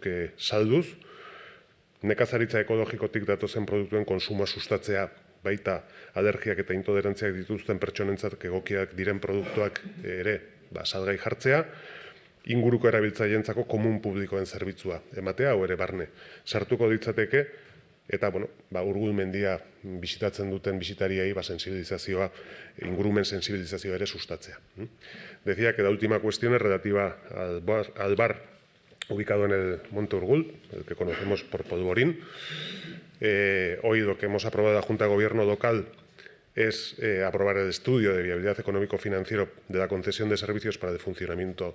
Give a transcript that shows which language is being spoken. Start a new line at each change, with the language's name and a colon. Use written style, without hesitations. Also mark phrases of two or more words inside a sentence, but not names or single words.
Basque: salduz, nekazaritza ekologikotik datozen produktuen konsumoa sustatzea, baita alergiak eta intolerantziak dituzten pertsonentzat egokiak diren produktuak ere salgai jartzea, inguruko erabiltzaileentzako komun publikoen zerbitzua ematea, hau ere barne sartuko ditzateke, eta Urgul mendia bisitatzen duten bisitariei sensibilizazioa, ingurumen sensibilizazioa ere sustatzea.
Spanish: Decía que la última cuestión es relativa al bar ubicado en el Monte Urgul, el que conocemos por Polvorín. Hoy lo que hemos aprobado la Junta de Gobierno local es aprobar el estudio de viabilidad económico-financiero de la concesión de servicios para el funcionamiento